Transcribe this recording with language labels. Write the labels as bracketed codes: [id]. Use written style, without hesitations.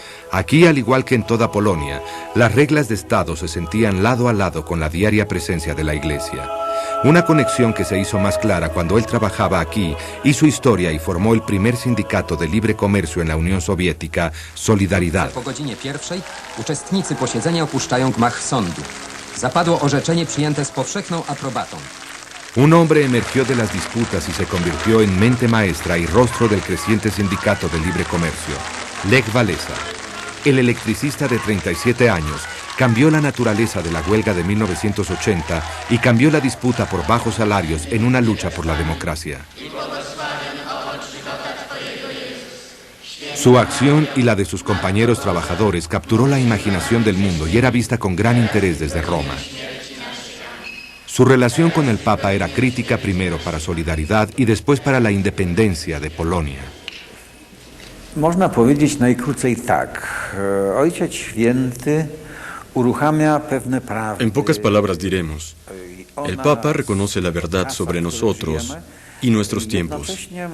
[es] Aquí, al igual que en toda Polonia, las reglas de Estado se sentían lado a lado con la diaria presencia de la Iglesia. Una conexión que se hizo más clara cuando él trabajaba aquí, hizo historia y formó el primer sindicato de libre comercio en la Unión Soviética, Solidaridad. [pl] Po godzinie pierwszej uczestnicy posiedzenia opuszczają gmach sądu. Zapadło orzeczenie przyjęte z powszechną aprobatą. [es] Un hombre emergió de las disputas y se convirtió en mente maestra y rostro del creciente sindicato del libre comercio, Lech Walesa. El electricista de 37 años cambió la naturaleza de la huelga de 1980 y cambió la disputa por bajos salarios en una lucha por la democracia. Su acción y la de sus compañeros trabajadores capturó la imaginación del mundo y era vista con gran interés desde Roma. Su relación con el Papa era crítica primero para Solidaridad y después para la independencia de Polonia. [pl] Można powiedzieć najkrócej tak. Ojciec Święty uruchamia pewne prawdy. [es] En pocas palabras diremos, el Papa reconoce la verdad sobre nosotros y nuestros tiempos.